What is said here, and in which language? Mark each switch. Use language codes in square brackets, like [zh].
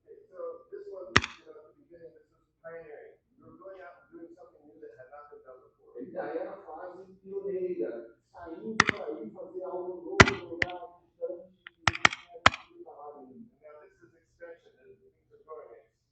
[en] So this one, at the beginning, this was pioneering. You were going out and doing something new that had not been done before. [pt] Ele já era a fase pioneira, saindo para ir fazer algo novo no lugar distante que não tinha sido trabalhado ainda. [en] Now this is extension, and things are going.